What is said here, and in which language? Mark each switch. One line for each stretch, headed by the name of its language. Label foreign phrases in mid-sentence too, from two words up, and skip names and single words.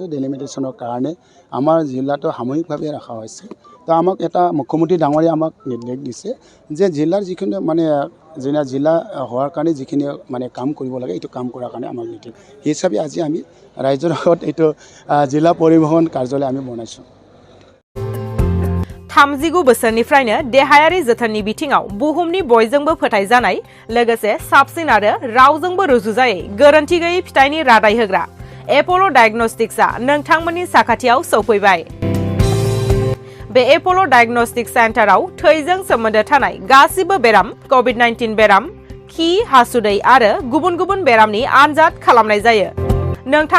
Assamese: ডেলিমিটেশ্যনৰ কাৰণে আমাৰ জিলাটো সামূহিকভাৱে ৰখা হৈছে। তো আমাক এটা মুখ্যমন্ত্ৰী ডাঙৰীয়া আমাক নিৰ্দেশ দিছে যে জিলাৰ যিখিনি মানে জিলা হোৱাৰ কাৰণে যিখিনি মানে কাম কৰিব লাগে এইটো কাম কৰাৰ কাৰণে আমাক নিৰ্দেশ সেই হিচাপে আজি আমি ৰাইজৰ আগত এইটো জিলা পৰিবহণ কাৰ্যালয় আমি বনাইছোঁ।
Bodo: 39 बोसोरनिफ्रायनो देहायारि जोथोननि बिथिङाव बुहुमनि बयजोंबो फोथायजानाय लोगोसे साबसिन आरो रावजोंबो रुजुजायै गोरोन्थि गैयै फिथाइनि रादाय होग्रा एप'ल' डायग्नोस्टिक्सआ नोंथांमोननि साखाथियाव सौफैबाय। बे एप'ल' डायग्नोस्टिक सेन्टाराव थैजों सोमोन्दो थानाय गासिबो बेराम, COVID-19 बेराम, खि, हासुदै आरो गुबुन गुबुन बेरामनि आनजाद खालामनाय जायो।